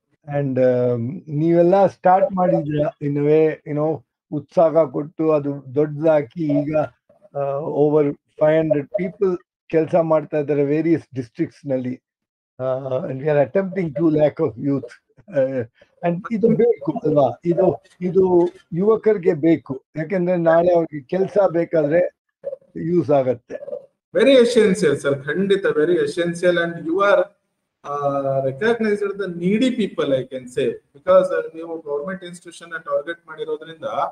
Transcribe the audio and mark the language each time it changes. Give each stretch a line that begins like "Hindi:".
Kannada: And ನೀವೆಲ್ಲ start ಮಾಡಿದ್ರ in way ಉತ್ಸಾಹ ಕೊಟ್ಟು ಅದು ದೊಡ್ಡದಾಕಿ ಈಗ ಓವರ್ 500 ಪೀಪಲ್ ಕೆಲಸ ಮಾಡ್ತಾ ಇದ್ದಾರೆ ವೇರಿಯಸ್ ಡಿಸ್ಟ್ರಿಕ್ಟ್ಸ್ ನಲ್ಲಿ.
English: and we are attempting 2 lakh of youth.
Kannada: and ಇದು ಬೇಕು ಅಲ್ವಾ? ಇದು ಯುವಕರಿಗೆ ಬೇಕು, ಯಾಕಂದ್ರೆ ನಾಳೆ ಅವ್ರಿಗೆ ಕೆಲಸ ಬೇಕಾದ್ರೆ ಯೂಸ್ ಆಗತ್ತೆ.
English: Very essential sir, ಖಂಡಿತ very essential. And you are recognized the needy people, I can say, because
Kannada: ನೀವು ಗೌರ್ಮೆಂಟ್ ಇನ್ಸ್ಟಿಟ್ಯೂಷನ್ ಟಾರ್ಗೆಟ್ ಮಾಡಿರೋದ್ರಿಂದ.